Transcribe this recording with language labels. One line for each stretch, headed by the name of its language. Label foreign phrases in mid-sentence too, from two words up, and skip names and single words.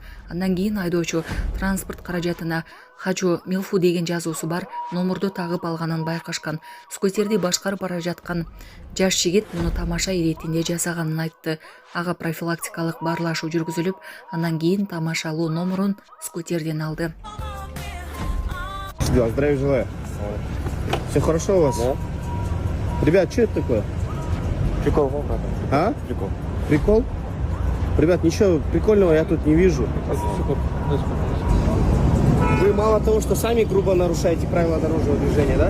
Kyrgyz: Андан кийин айдоочу транспорт каражатына
Russian: «Хочу Милфу»
Kyrgyz: деген жазуусу бар номурду тагып алганын байкашкан. Скутерди башкарып бара жаткан жаш жигит муну тамаша иретинде жасаганын айтты. Ага профилактикалык баарлашуу жүргүзүлүп, андан кийин тамашалуу номурун скутерден алды.
Russian: Здравия желаю. Все хорошо у вас? Да. Ребят, что это такое? Прикол, брат. А? Прикол. Прикол? Ребят, ничего прикольного я тут не вижу. Вы мало того, что сами грубо нарушаете правила дорожного движения, да?